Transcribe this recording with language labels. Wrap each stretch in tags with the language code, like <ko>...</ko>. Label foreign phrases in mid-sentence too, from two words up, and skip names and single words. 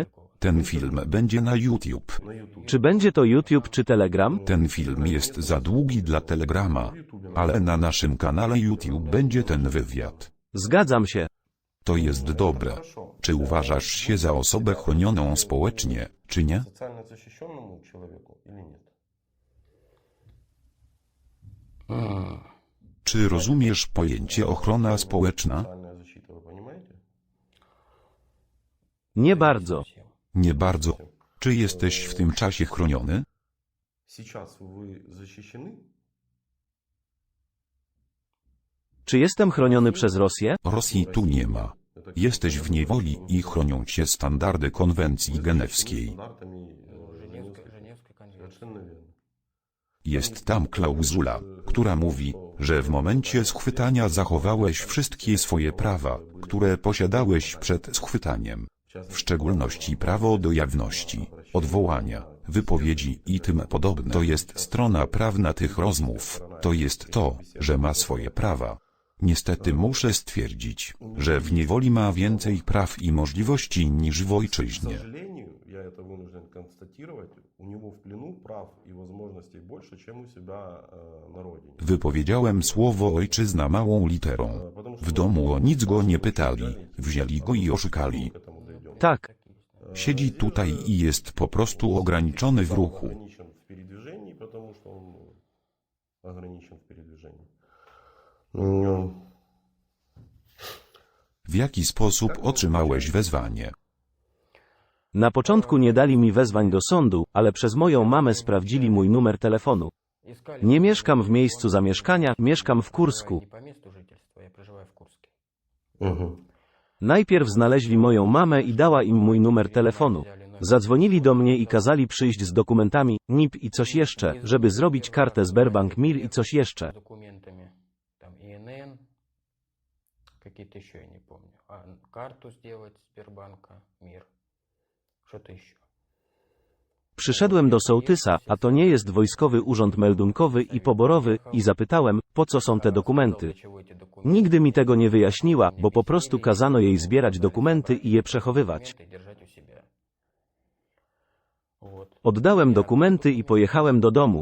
<pl>Ten film będzie na YouTube. Czy będzie to YouTube czy Telegram? Ten film jest za długi dla Telegrama, ale na naszym kanale YouTube będzie ten wywiad. Zgadzam się. To jest dobre. Czy uważasz się za osobę chronioną społecznie, czy nie?</pl> <ru>Социально защищенному человеку или нет?</ru> <pl>Czy rozumiesz pojęcie ochrona społeczna?</pl> <ru>Социальная защита, вы понимаете?</ru> <pl>Nie bardzo. Nie bardzo. Czy jesteś w tym czasie chroniony?</pl> <ru>Сейчас вы защищены?</ru> <pl>Czy jestem chroniony przez Rosję? Rosji tu nie ma. Jesteś w niewoli i chronią cię standardy konwencji genewskiej.</pl> <ru>Стандартами Совершенно верно.</ru> <pl>Jest tam klauzula, która mówi, że w momencie schwytania zachowałeś wszystkie swoje prawa, które posiadałeś przed schwytaniem. W szczególności prawo do jawności, odwołania, wypowiedzi i tym podobne. To jest strona prawna tych rozmów. To jest to, że ma swoje prawa. Niestety muszę stwierdzić, że w niewoli ma więcej praw i możliwości niż w</pl> <ru>К</ru> <pl>ojczyźnie.</pl> <ru>сожалению, я это вынужден констатировать, у него в плену прав и возможностей больше, чем у себя на родине.</ru> <pl>Wypowiedziałem słowo ojczyzna małą literą. W domu o nic go nie pytali, wzięli go i oszukali.</pl> <ru>К этому дойдем.</ru> <pl>Tak. Siedzi tutaj i jest po prostu ograniczony w ruchu.</pl> <ru>Ограничен в передвижении, потому что он ограничен в передвижении.</ru> <pl>W jaki sposób otrzymałeś wezwanie? Na początku nie dali mi wezwań do sądu, ale przez moją mamę sprawdzili mój numer telefonu. Nie mieszkam w miejscu zamieszkania, mieszkam w Kursku. Najpierw znaleźli moją mamę i dała im mój numer telefonu. Zadzwonili do mnie i kazali przyjść z dokumentami, NIP i coś jeszcze, żeby zrobić kartę Sberbank Mir i coś jeszcze.</pl> <ru>Документами, там ИНН, какие-то еще я не помню. А карту сделать Сбербанка, МИР, что-то еще.</ru> <pl>Przyszedłem do sołtysa, a to nie jest Wojskowy Urząd Meldunkowy i Poborowy, i zapytałem, po co są te dokumenty. Nigdy mi tego nie wyjaśniła, bo po prostu kazano jej zbierać dokumenty i je przechowywać. Oddałem dokumenty i pojechałem do domu.</pl>